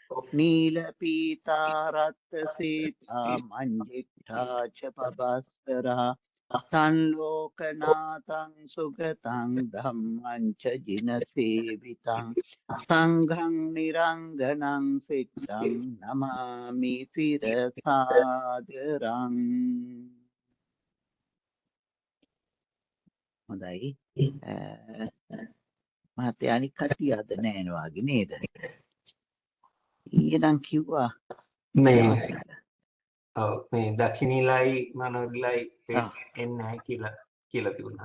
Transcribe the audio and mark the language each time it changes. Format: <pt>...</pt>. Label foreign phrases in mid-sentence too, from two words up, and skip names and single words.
<sa>नीलपीतारक्तसेता मञ्जिष्ठा च पवत्सरा तन्लोकनाथं सुगतं धम्मं च जिनसेवितं सङ्घं निरङ्गनं सिद्धं नमामि शिरसादरम्.</sa> <si>හොඳයි. මහත්තයා අනික් කට්ටිය අද නෑ වගේ නේද? ඊයේ නම් කිව්වා මේ දක්ෂිණීලයි මනෝර්ලයි එන්නේ නැහැ කියලා තිබුණා.</si>